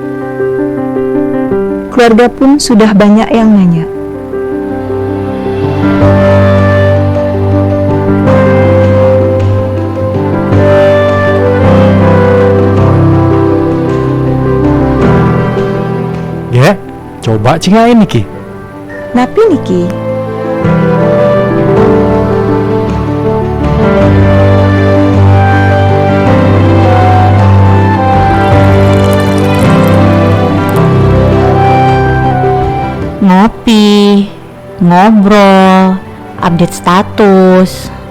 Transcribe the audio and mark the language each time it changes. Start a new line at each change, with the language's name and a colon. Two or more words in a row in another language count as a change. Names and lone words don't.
Indonesian: Keluarga pun sudah banyak yang nanya.
Balinese: Ya, coba cingain niki. Napi niki?
Indonesian: Ngopi, ngobrol, update status.